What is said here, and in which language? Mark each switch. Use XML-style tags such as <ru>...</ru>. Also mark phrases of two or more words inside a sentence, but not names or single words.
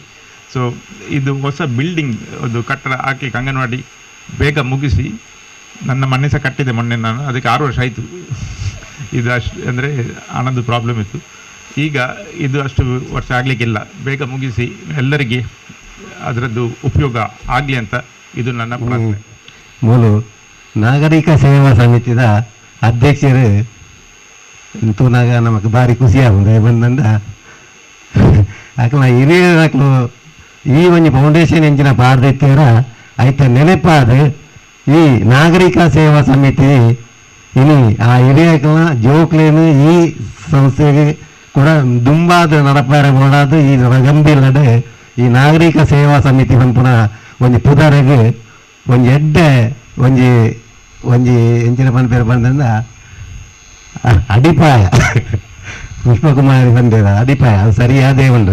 <kn>ಸೊ ಇದು ಹೊಸ ಬಿಲ್ಡಿಂಗ್, ಒಂದು ಕಟ್ಟಡ ಹಾಕಲಿಕ್ಕೆ ಅಂಗನವಾಡಿ ಬೇಗ ಮುಗಿಸಿ, ನನ್ನ ಮನೆ ಸಹ ಕಟ್ಟಿದೆ ಮೊನ್ನೆ ನಾನು, ಅದಕ್ಕೆ 6 ವರ್ಷ ಆಯಿತು. ಇದು ಅಷ್ಟು ಅಂದರೆ ಹಣದ್ದು ಪ್ರಾಬ್ಲಮ್ ಇತ್ತು. ಈಗ ಇದು ಅಷ್ಟು ವರ್ಷ ಆಗಲಿಕ್ಕಿಲ್ಲ, ಬೇಗ ಮುಗಿಸಿ ಎಲ್ಲರಿಗೆ ಅದರದ್ದು ಉಪಯೋಗ ಆಗಲಿ ಅಂತ ಇದು ನನ್ನ ಪ್ರಾರ್ಥನೆ.</kn> <tcy>ಮೂಲು ನಾಗರಿಕ ಸೇವಾ ಸಮಿತಿದ ಅಧ್ಯಕ್ಷರು ತೂನಾಗ ನಮಗೆ ಭಾರಿ ಖುಷಿ ಆಗುಂಡು ಬಂದಂದ ಅಕ್ಲ ಹಿರಿಯರು ಈ ಒಂದು ಫೌಂಡೇಶನ್ ಎಂಚಿನ ಪಾಡ್ದಿತ್ತೀರ ಆಯ್ತ ನೆನಪಾದ ಈ ನಾಗರಿಕ ಸೇವಾ ಸಮಿತಿ ಇನಿ ಆ ಹಿರಿಯಕಲ್ನ ಜೋಕ್ಲೇನು ಈ ಸಂಸ್ಥೆಗೆ ಕೂಡ ದುಂಬಾದ ನಡಪಾರೆ ಮಾಡೋದು ಈ ಗಂಭೀರಡೆ ಈ ನಾಗರಿಕ ಸೇವಾ ಸಮಿತಿ ಪಂಪುನ ಒಂದು ಪುದರಿಗೆ ಒಂದು ಎಡ್ಡೆ ಒಂಜಿ ಒಂಜಿ ಎಂಚಿನ ಪಂಪೇರು ಬಂದಿಂದ ಅಡಿಪಾಯ ಪುಷ್ಪಕುಮಾರಿ ಬಂದಿರ ಅಡಿಪಾಯ ಅದು ಸರಿಯಾದೇ ಉಂಟು.</tcy>